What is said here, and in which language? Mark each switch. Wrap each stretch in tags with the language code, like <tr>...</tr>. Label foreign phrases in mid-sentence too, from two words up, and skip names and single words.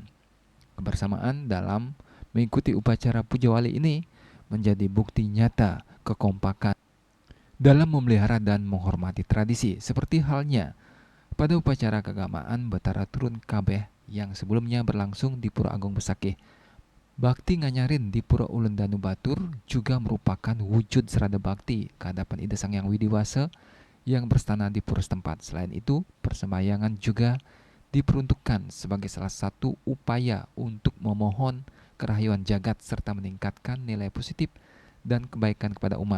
<id>Kebersamaan dalam mengikuti upacara Pujawali ini menjadi bukti nyata kekompakan dalam memelihara dan menghormati tradisi, seperti halnya pada upacara keagamaan Betara Turun Kabeh yang sebelumnya berlangsung di Pura Agung Besakih. Bakti nganyarin di Pura Ulun Danu Batur juga merupakan wujud serada bakti kehadapan Ida Sang Hyang Widiwasa yang berstana di pura setempat. Selain itu, persembahyangan juga diperuntukkan sebagai salah satu upaya untuk memohon kerahyuan jagat serta meningkatkan nilai positif dan kebaikan kepada umat.</id>